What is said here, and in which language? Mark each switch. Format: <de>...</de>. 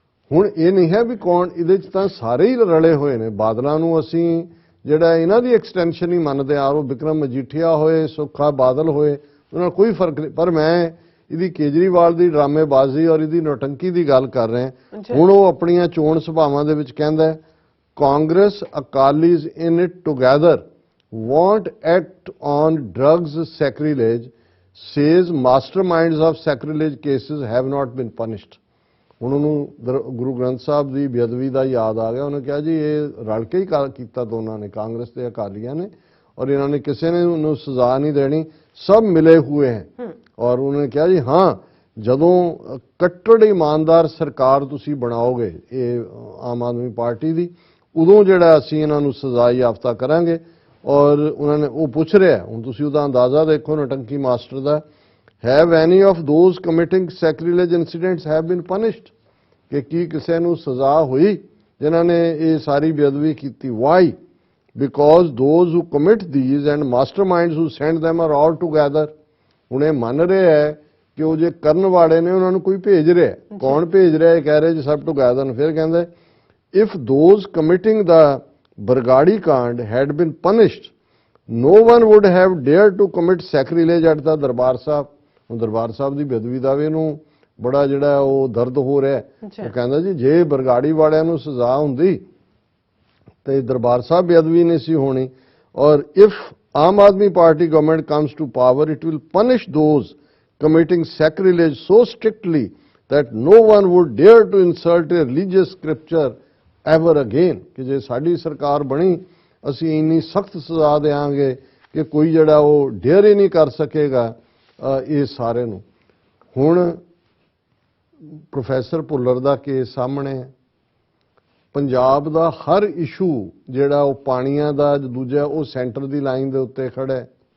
<pa>ਹੁਣ ਇਹ ਨਹੀਂ ਹੈ ਵੀ ਕੌਣ, ਇਹਦੇ 'ਚ ਤਾਂ ਸਾਰੇ ਹੀ ਰਲੇ ਹੋਏ ਨੇ। ਬਾਦਲਾਂ ਨੂੰ ਅਸੀਂ ਜਿਹੜਾ ਇਹਨਾਂ ਦੀ ਐਕਸਟੈਂਸ਼ਨ ਹੀ ਮੰਨਦੇ ਆ, ਉਹ ਵਿਕਰਮ ਮਜੀਠੀਆ ਹੋਏ, ਸੁੱਖਾ ਬਾਦਲ ਹੋਏ, ਉਹਨਾਂ ਨਾਲ ਕੋਈ ਫਰਕ ਨਹੀਂ। ਪਰ ਮੈਂ ਇਹਦੀ ਕੇਜਰੀਵਾਲ ਦੀ ਡਰਾਮੇਬਾਜ਼ੀ ਔਰ ਇਹਦੀ ਨੌਟੰਕੀ ਦੀ ਗੱਲ ਕਰ ਰਿਹਾ। ਹੁਣ ਉਹ ਆਪਣੀਆਂ ਚੋਣ ਸਭਾਵਾਂ ਦੇ ਵਿੱਚ ਕਹਿੰਦਾ</pa> <en>Congress Akalis in it together won't act on drugs sacrilege, says masterminds of sacrilege cases have not been punished।</en> <pa>ਹੁਣ ਉਹਨੂੰ ਗੁਰੂ ਗ੍ਰੰਥ ਸਾਹਿਬ ਦੀ ਬੇਅਦਬੀ ਦਾ ਯਾਦ ਆ ਗਿਆ। ਉਹਨੇ ਕਿਹਾ ਜੀ ਇਹ ਰਲ ਕੇ ਹੀ ਕੀਤਾ ਦੋਨਾਂ ਨੇ, ਕਾਂਗਰਸ ਤੇ ਅਕਾਲੀਆਂ ਨੇ, ਔਰ ਇਹਨਾਂ ਨੇ ਕਿਸੇ ਨੇ ਉਹਨੂੰ ਸਜ਼ਾ ਨਹੀਂ ਦੇਣੀ, ਸਭ ਮਿਲੇ ਹੋਏ ਹੈ। ਔਰ ਉਹਨੇ ਕਿਹਾ ਜੀ ਹਾਂ, ਜਦੋਂ ਕੱਟੜ ਇਮਾਨਦਾਰ ਸਰਕਾਰ ਤੁਸੀਂ ਬਣਾਓਗੇ ਇਹ ਆਮ ਆਦਮੀ ਪਾਰਟੀ ਦੀ, ਉਦੋਂ ਜਿਹੜਾ ਅਸੀਂ ਇਹਨਾਂ ਨੂੰ ਸਜ਼ਾ ਯਾਫਤਾ ਕਰਾਂਗੇ। ਔਰ ਉਹਨਾਂ ਨੇ ਉਹ ਪੁੱਛ ਰਿਹਾ, ਹੁਣ ਤੁਸੀਂ ਉਹਦਾ ਅੰਦਾਜ਼ਾ ਦੇਖੋ ਨਟੰਕੀ master ਦਾ,</pa> <en>have any of those committing sacrilege incidents have been punished,</en> <pa>ਕਿ ਕੀ ਕਿਸੇ ਨੂੰ ਸਜ਼ਾ ਹੋਈ ਜਿਨ੍ਹਾਂ ਨੇ ਇਹ ਸਾਰੀ ਬੇਅਦਬੀ ਕੀਤੀ। Y?</pa> <en>Because those who commit these and masterminds who send them are all together.</en> <pa>ਹੁਣ ਇਹ ਮੰਨ ਰਿਹਾ ਹੈ ਕਿ ਉਹ ਜੇ ਕਰਨ ਵਾਲੇ ਨੇ ਉਹਨਾਂ ਨੂੰ ਕੋਈ ਭੇਜ ਰਿਹਾ। ਕੌਣ ਭੇਜ ਰਿਹਾ? ਇਹ ਕਹਿ ਰਹੇ ਜੀ ਸਭ ਟੂਗੈਦਰ। ਫਿਰ ਕਹਿੰਦੇ</pa> <en>If those committing ਦਾ Bargadi Kand had been punished, no one would have dared to commit sacrilege at the Darbar Sahib।</en> <pa>ਹੁਣ ਦਰਬਾਰ ਸਾਹਿਬ ਦੀ ਬੇਅਦਬੀ ਦਾ ਵੀ ਇਹਨੂੰ ਬੜਾ ਜਿਹੜਾ ਉਹ ਦਰਦ ਹੋ ਰਿਹਾ। ਉਹ ਕਹਿੰਦਾ ਜੀ ਜੇ ਬਰਗਾੜੀ ਵਾਲਿਆਂ ਨੂੰ ਸਜ਼ਾ ਹੁੰਦੀ ਤੇ ਦਰਬਾਰ ਸਾਹਿਬ ਬੇਅਦਬੀ ਨਹੀਂ ਸੀ ਹੋਣੀ।</pa> <en>ਔਰ if Aam Aadmi Party government comes to power, it will punish those committing sacrilege so strictly that no one would dare to insult a religious scripture ever again।</en> <pa>ਕਿ ਜੇ ਸਾਡੀ ਸਰਕਾਰ ਬਣੀ ਅਸੀਂ ਇੰਨੀ ਸਖਤ ਸਜ਼ਾ ਦੇਵਾਂਗੇ ਕਿ ਕੋਈ ਜਿਹੜਾ ਉਹ ਡੇਅਰ ਹੀ ਨਹੀਂ ਕਰ ਸਕੇਗਾ ਇਹ ਸਾਰੇ ਨੂੰ। ਹੁਣ ਪ੍ਰੋਫੈਸਰ ਭੁੱਲਰ ਦਾ ਕੇਸ ਸਾਹਮਣੇ ਹੈ। ਪੰਜਾਬ ਦਾ ਹਰ ਇਸ਼ੂ ਜਿਹੜਾ ਉਹ ਪਾਣੀਆਂ ਦਾ, ਦੂਜਾ ਉਹ ਸੈਂਟਰ ਦੀ ਲਾਈਨ ਦੇ ਉੱਤੇ ਖੜਾ ਹੈ।</pa>